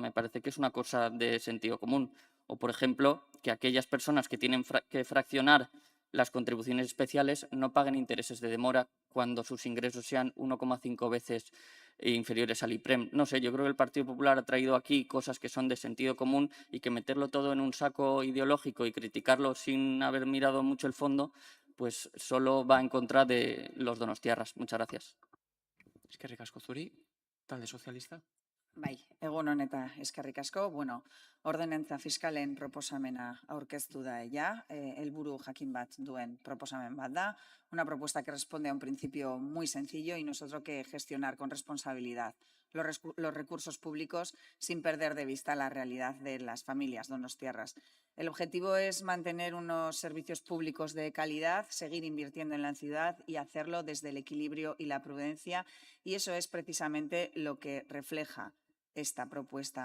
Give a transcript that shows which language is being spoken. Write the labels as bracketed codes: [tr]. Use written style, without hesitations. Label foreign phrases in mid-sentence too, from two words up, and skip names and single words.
[es] Me parece que es una cosa de sentido común. O, por ejemplo, que aquellas personas que tienen que fraccionar las contribuciones especiales no paguen intereses de demora cuando sus ingresos sean 1,5 veces inferiores al IPREM. No sé, yo creo que el Partido Popular ha traído aquí cosas que son de sentido común y que meterlo todo en un saco ideológico y criticarlo sin haber mirado mucho el fondo, pues solo va en contra de los donostiarras. Muchas gracias. [eu] Eskerrik asko zuri, talde sozialista. Bai, egun hon eta eskerrik asko. Bueno, ordenantza fiskalen proposamena aurkeztu da helburu jakin bat duen proposamen bat da. [es] Una propuesta que responde a un principio muy sencillo y nosotros que gestionar con responsabilidad los recursos públicos sin perder de vista la realidad de las familias donostiarras. El objetivo es mantener unos servicios públicos de calidad, seguir invirtiendo en la ciudad y hacerlo desde el equilibrio y la prudencia, y eso es precisamente lo que refleja esta propuesta.